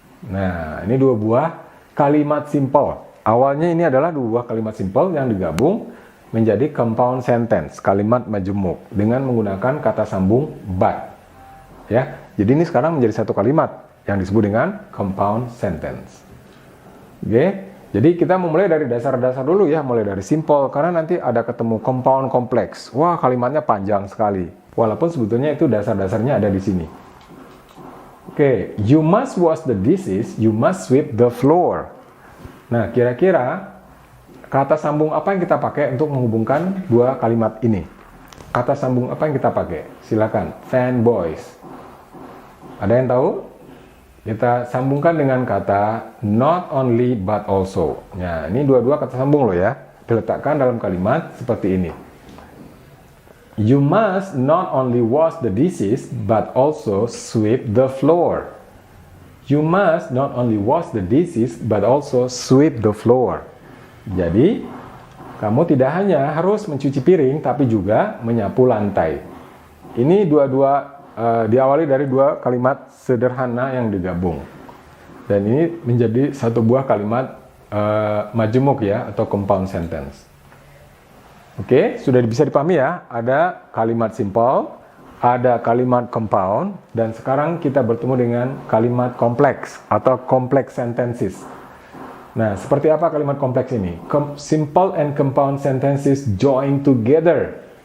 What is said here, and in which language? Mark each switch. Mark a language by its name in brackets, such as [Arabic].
[Indonesian] Nah, ini dua buah kalimat simpel. Awalnya ini adalah dua buah kalimat simpel yang digabung menjadi compound sentence, kalimat majemuk dengan menggunakan kata sambung but. Ya, jadi ini sekarang menjadi satu kalimat yang disebut dengan compound sentence. Oke, jadi kita memulai dari dasar-dasar dulu ya, mulai dari simple karena nanti ada ketemu compound kompleks. Wah, kalimatnya panjang sekali. Walaupun sebetulnya itu dasar-dasarnya ada di sini. [English] Oke, you must wash the dishes, you must sweep the floor. [Indonesian] Nah, kira-kira kata sambung apa yang kita pakai untuk menghubungkan dua kalimat ini? Kata sambung apa yang kita pakai? Silakan, fanboys. Ada yang tahu? Kita sambungkan dengan kata not only but also. Nah, ini dua-dua kata sambung loh ya. Diletakkan dalam kalimat seperti ini. [English] You must not only wash the dishes but also sweep the floor. You must not only wash the dishes but also sweep the floor. [Indonesian] Jadi, kamu tidak hanya harus mencuci piring tapi juga menyapu lantai. Ini dua-dua diawali dari dua kalimat sederhana yang digabung. Dan ini menjadi satu buah kalimat majemuk ya atau compound sentence. Oke, sudah bisa dipahami ya, ada kalimat simple, ada kalimat compound, dan sekarang kita bertemu dengan kalimat kompleks atau complex sentences. Nah, seperti apa kalimat kompleks ini? [English] Simple and compound sentences join together.